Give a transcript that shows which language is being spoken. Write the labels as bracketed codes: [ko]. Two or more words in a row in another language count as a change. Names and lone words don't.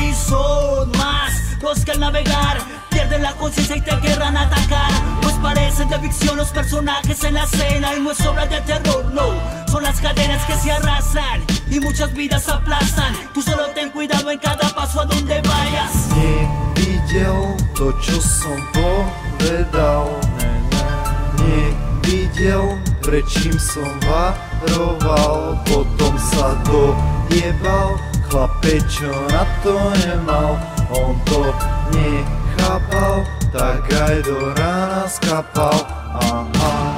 [es] Y son más los que al navegar pierden la conciencia y te querrán atacar. Pues parecen de ficción los personajes en la escena. Y no es obra de terror, no, son las cadenas que se arrastran y muchas vidas aplastan. Tú solo ten cuidado en cada paso a donde vayas. [sk] Nevidel to, čo som povedal, nevidel, prečím som varoval, potom sa dojebal, chlapec, čo na to nemal, on to nechápal, tak aj do rána skapal.